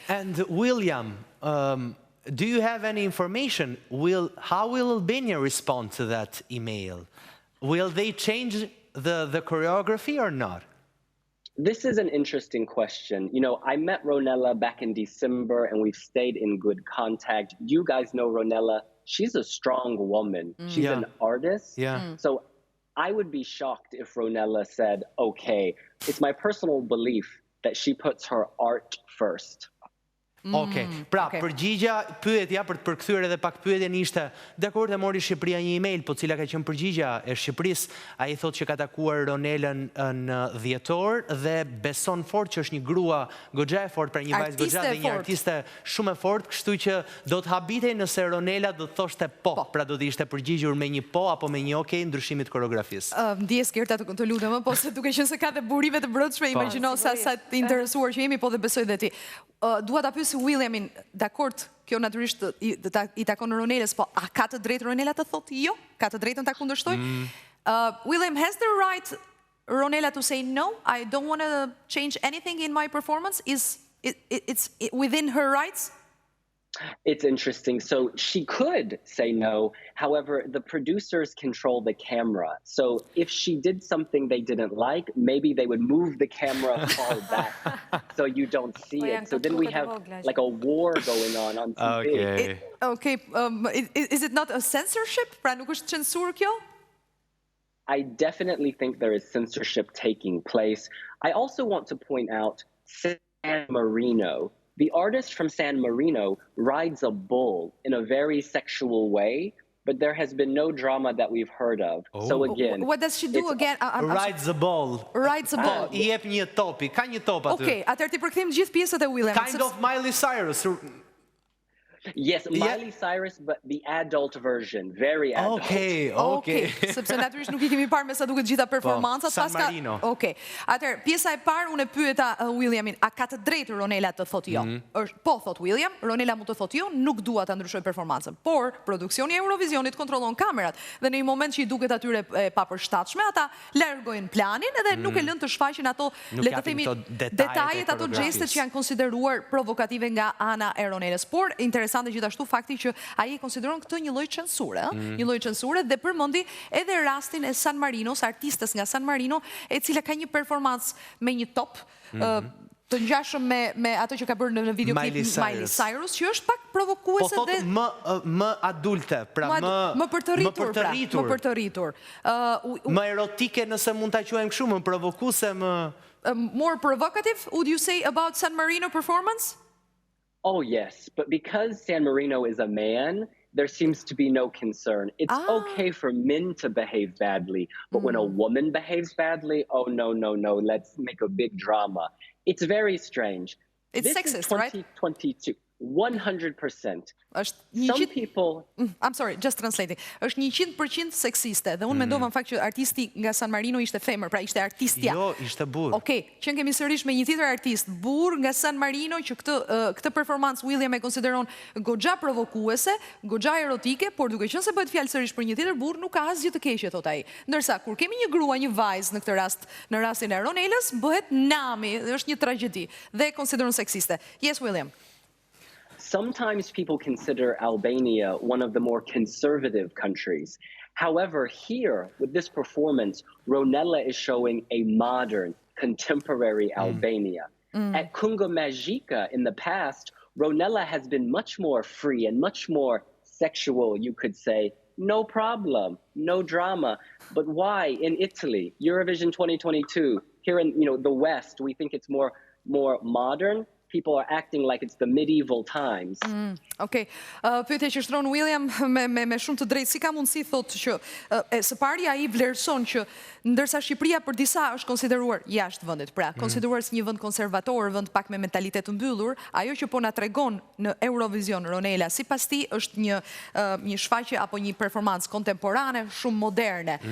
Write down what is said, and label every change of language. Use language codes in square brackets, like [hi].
[en] And William, Do you have any information? How will Albania respond to that email? Will they change the choreography or not? This is an interesting question. You know, I met Ronelës back in December and we've stayed in good contact. You guys know Ronelës. She's a strong woman. She's an artist. So I would be shocked if Ronelës said, okay, it's my personal belief that she puts her art first. [sq] Okej, pra pyetja për të përkthyer edhe pak pyetjen ishte, dakord, e mori Shqipëria një email, po cila ka qenë përgjigjja e Shqipërisë? Ai thotë që ka takuar Ronelën në dhjetor dhe beson fort që është një grua goxha e fortë, pra një vajzë goxha dhe një artiste shumë e fortë, kështu që do të habitej nëse Ronela do të thoshte po, pra do të ishte përgjigjur me një po apo me një okay ndryshimit koreografisë. Ndjes Gerta të lutem, po se duke qenë se ka dhe burive të brendshme, imagjino sa të interesuar që jemi, po dhe besoj dhe ti. Dua ta pyes Williamin, dakord, kjo natyrisht i takon Ronelës, po a ka të drejtë Ronela të thotë jo? Ka të drejtën ta kundërshtoj? [en] William, has the right Ronela to say no? I don't want to change anything in my performance? It's within her rights? It's interesting. So she could say no. However, the producers control the camera. So if she did something they didn't like, maybe they would move the camera far back so you don't see it. So then we have like a war going on TV. Okay. Is it not a censorship? [sq] Pra nuk është censur kjo? [en] I definitely think there is censorship taking place. I also want to point out San Marino. The artist from San Marino rides a bull in a very sexual way, but there has been no drama that we've heard of. So again, what does she do again? Rides a bull. Rides a bull. [sq] I jep një topi, ka një top aty. Okay, atëherë ti përkthejmë gjithë pjesët e William. [en] Kind of Miley Cyrus. Yes, Miley Cyrus, but the adult version, very adult. Okay. [sq] Sepse natyrisht nuk I kemi parë me sa duket gjitha performancat. [en] San Marino. Okay. [sq] Atëherë, pjesa e parë unë e pyeta Williamin, a ka të drejtë Ronela të thotë jo? Po, thot William, Ronela mund të thotë jo, nuk dua ta ndryshoj performancën. Por produksioni i Eurovisionit kontrollon kamerat dhe në një moment që I duket atyre e papërshtatshme, ata largojnë planin edhe nuk e lënë të shfaqin ato, le të themi, detajet, ato gjestet që janë konsideruar provokative nga ana e Ronelës. Por interesante gjithashtu fakti që ai e konsideron këtë një lloj censure, një lloj censure dhe përmendi edhe rastin e San Marinos, artistes nga San Marino, e cila ka një performancë me një top të ngjashëm me ato që ka bërë në videoklip Miley Cyrus, që është pak provokuese dhe më adulte, pra më për të rritur. Më erotike nëse mund ta quajmë kështu, më provokuese, më [en] more provocative, would you say, about San Marino performance? Oh, yes. But because San Marino is a man, there seems to be no concern. It's okay for men to behave badly. But when a woman behaves badly, oh, no, let's make a big drama. It's very strange. It's sexist, right? 2022. 100%. Some people... I'm sorry, just translating. [sq] Është 100% seksiste. Dhe unë mendova në fakt që artisti nga San Marino ishte femër, pra ishte artistja. Jo, ishte burr. Okej, që kemi sërish me një tjetër artist, burr nga San Marino, që këtë performancë William e konsideron goxha provokuese, goxha erotike, por duke qenë se bëhet fjalë sërish për një tjetër burr, nuk ka asgjë të keqe, thot ai. Ndërsa kur kemi një grua, një vajzë në këtë rast, në rastin e Ronelës, bëhet nami, është një tragjedi dhe konsideron seksiste. [en] Yes, William. Sometimes people consider Albania one of the more conservative countries. However, here, with this performance, Ronelës is showing a modern, contemporary Albania. At Kunga Magica in the past, Ronelës has been much more free and much more sexual, you could say. No problem, no drama. But why in Italy, Eurovision 2022, here in the West, we think it's more modern? People are acting like it's the medieval times. Okay. [sq] Pyetja që shtron William me shumë të drejtë, si ka mundësi thotë që së pari ai vlerëson që ndërsa Shqipëria për disa është konsideruar jashtë vendit, pra konsideruar si një vend konservator, vend pak me mentalitet të mbyllur, ajo që po na tregon në Eurovision Ronela, sipas tij është një shfaqje apo një performancë kontemporane, shumë moderne.